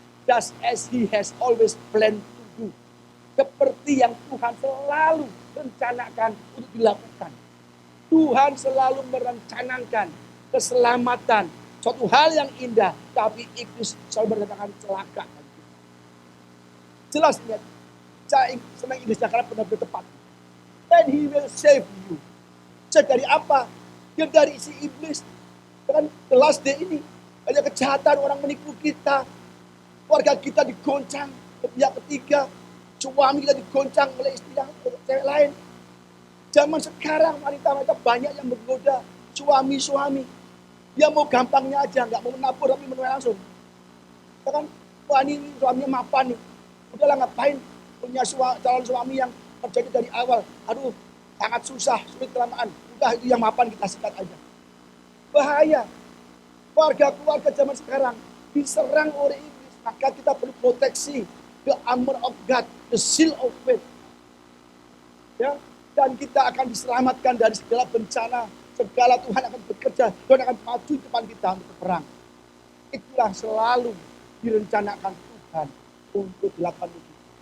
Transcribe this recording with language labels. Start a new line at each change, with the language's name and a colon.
English: Just as He has always planned to do.
Indonesian: Seperti yang Tuhan selalu rencanakan untuk dilakukan. Tuhan selalu merencanakan keselamatan, suatu hal yang indah, tapi iblis selalu mendatangkan celaka. Jelas lihat, saya senang Inggrisnya karena benar-benar tepat.
English: And He will save you.
Indonesian: Dari apa? Ya dari si iblis. Dengan
English: the last day
Indonesian: ini, banyak kejahatan, orang menipu kita, keluarga kita digoncang ke pihak ketiga, suami kita digoncang oleh istri yang cewek lain. Zaman sekarang wanita-wanita banyak yang menggoda suami-suami. Dia mau gampangnya aja, nggak mau menabur tapi menuai langsung. Ya kan, wah ini suaminya mapan nih. Udahlah ngapain punya calon suami yang terjadi dari awal. Aduh, sangat susah, sulit kelamaan. Udah itu yang mapan kita sikat aja. Bahaya. Keluarga zaman sekarang diserang oleh iblis. Maka kita perlu proteksi.
English: The armor of God, the shield of faith.
Indonesian: Ya, dan kita akan diselamatkan dari segala bencana. Segala Tuhan akan bekerja. Tuhan akan maju di depan kita untuk berperang. Itulah selalu direncanakan Tuhan untuk dilakukan itu.